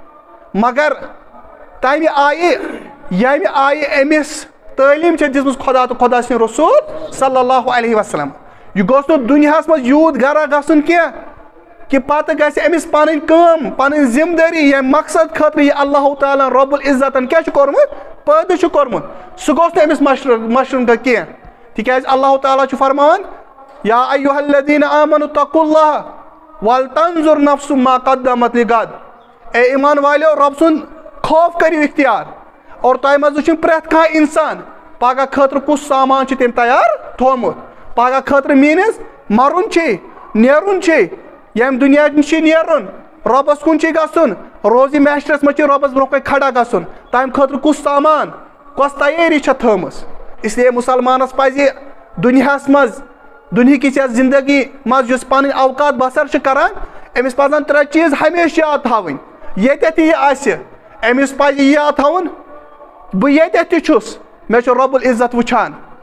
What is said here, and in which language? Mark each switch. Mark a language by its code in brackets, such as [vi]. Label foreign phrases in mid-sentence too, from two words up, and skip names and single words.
[ks] مگر تمہِ آیہِ ییٚمہِ آیہِ أمِس تعلیٖم چھےٚ دِژمٕژ خۄدا تہٕ خۄدا سٕنٛدِ رسوٗل [ar] صلی اللہ علیہ وسلم [ks] یہِ گوٚژھ نہٕ دُنیاہس منٛز یوٗت گرا گژھُن کینٛہہ کہِ پتہٕ گژھِ أمِس پنٕنۍ کٲم پنٕنۍ ذمہٕ دٲری ییٚمہِ مقصد خٲطرٕ یہِ [ar] اللہ تعالیٰ [ks] رۄب العزتن کیٛاہ چھُ کوٚرمُت پٲدٕ چھُ کوٚرمُت سُہ گوٚژھ نہٕ أمِس مشروٗن کینٛہہ تِکیٛازِ [ar] اللہ تعالیٰ [ks] چھُ فرماوان [ar] یا ایُّہا الذیٖنَ آمنوا اتقوا اللہ ولتنظر نفس ما قدمت لغد [ks] اے ایمان والیو رۄب سُنٛد خوف کٔرِو اختیار اور تۄہہِ منٛز وٕچھِن پرٛٮ۪تھ کانٛہہ انسان پگہہ خٲطرٕ کُس سامان چھُ تٔمۍ تیار تھوٚومُت پگہہ خٲطرٕ میٖنٕز مرُن چھے نیرُن چھے ییٚمہِ دُنیا نِش چھُے نیرُن رۄبس کُن چھُے گژھُن روزِ محشرس منٛز چھُے رۄبس برونٛہہ کنہِ کھڑا گژھُن تمہِ خٲطرٕ کُس سامان کۄس تیٲری چھےٚ تھٲومٕژ اسلیے مُسلمانس پزِ دُنیاہس منٛز دُنہِکِس یتھ زندگی منٛز یُس پنٕنۍ اوقات بسر چھُ کران أمِس پزن 3 چیٖز ہمیشہِ یاد تھاوٕنۍ ییٚتٮ۪تھ تہِ یہِ آسہِ أمِس پزِ یہِ یاد تھاوُن بہٕ ییٚتٮ۪تھ تہِ چھُس مےٚ چھُ رۄب العزت وٕچھان